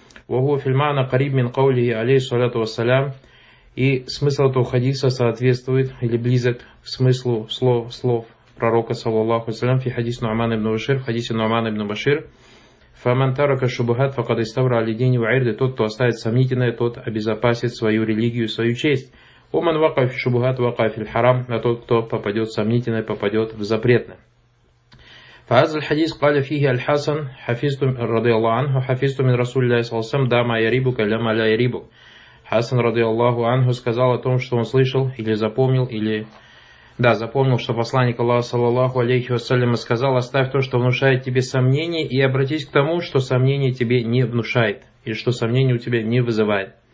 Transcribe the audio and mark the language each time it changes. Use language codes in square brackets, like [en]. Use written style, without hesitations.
[ar] Вагуа фильмана кариб мин каулихи алейхи саляту вассалям. [ru] И смысл этого хадиса соответствует или близок к смыслу слов пророка саллаллаху ассалям фи хадис Нуаман ибн Башир, в хадисе Нуаман ибн Башир. [ar] Фаман тарака шубхат факад иставра алидини ва ирды. [ru] Тот, кто оставит сомнительное, тот обезопасит свою религию, свою честь. [ar] Оман вакаф шубхат вакаф иль харам. [ru] А тот, кто попадет в сомнительное, попадет в запретное. [ar] فهذا الحديث قال فيه الحسن حفظت رضي الله عنه حفظت من رسول الله صلى الله عليه وسلم دع ما يريبك لا ما لا يريبك. حسن رضي الله عنه [ru] сказал о том, что он слышал или запомнил, или да, запомнил, что посланник Аллаха саллаллаху алейхи вассалям сказал: оставь то, что внушает тебе сомнение, и обратись к тому, что сомнение тебе не внушает, или что сомнение у тебя не вызывает.